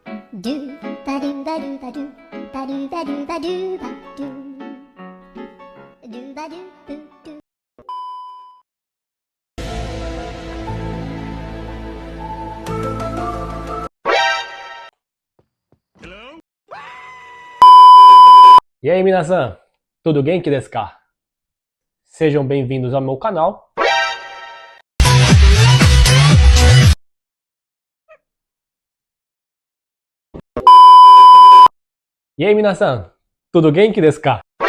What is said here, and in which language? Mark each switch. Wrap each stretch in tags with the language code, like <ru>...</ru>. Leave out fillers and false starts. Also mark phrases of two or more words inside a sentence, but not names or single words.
<pt>Do ba do ba do ba do ba do ba do ba do ba do ba do boo do. E aí, minasan, tudo</pt> <ja>元気ですか?</ja> <pt>Sejam bem-vindos ao meu canal. E aí, minasan, tudo</pt> <ja>元気ですか?</ja>